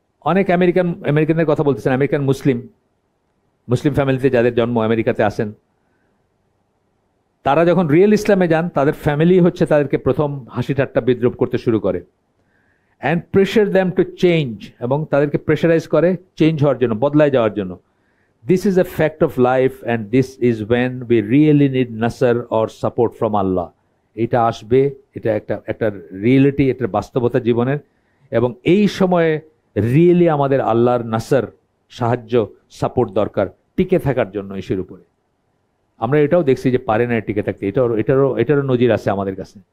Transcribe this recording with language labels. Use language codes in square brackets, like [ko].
[bn] অনেক আমেরিকানদের কথা বলতেছেন, আমেরিকান মুসলিম ফ্যামিলিতে যাদের জন্ম, আমেরিকাতে আসেন, তারা যখন রিয়েল ইসলামে যান তাদের ফ্যামিলি হচ্ছে তাদেরকে প্রথম হাসি ঠাট্টা বিদ্রুপ করতে শুরু করে। [en] and pressure them to change, [bn] এবং তাদেরকে প্রেশারাইজ করে চেঞ্জ হওয়ার জন্য, বদলায় যাওয়ার জন্য। [en] This is a fact of life, and this is when we really need nasr or support from Allah. [bn] এটা আসবে, এটা একটা রিয়েলিটি, এটা বাস্তবতা জীবনের। এবং এই সময়ে রিয়েলি আমাদের আল্লাহর নাসর, সাহায্য, সাপোর্ট দরকার টিকে থাকার জন্য ইসের উপরে। আমরা এটাও দেখছি যে পারে না টিকে থাকতে, এটারও নজির আছে আমাদের কাছে।